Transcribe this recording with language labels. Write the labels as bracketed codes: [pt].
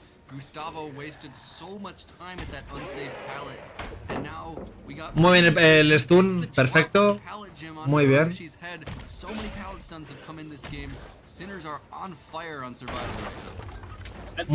[en] Gustavo wasted so much time at that unsafe pallet, and now we got [es] Muy bien el stun, perfecto. Muy bien. [en] So many pallet stuns have come in this game. Sinners are on fire on Survivor right now.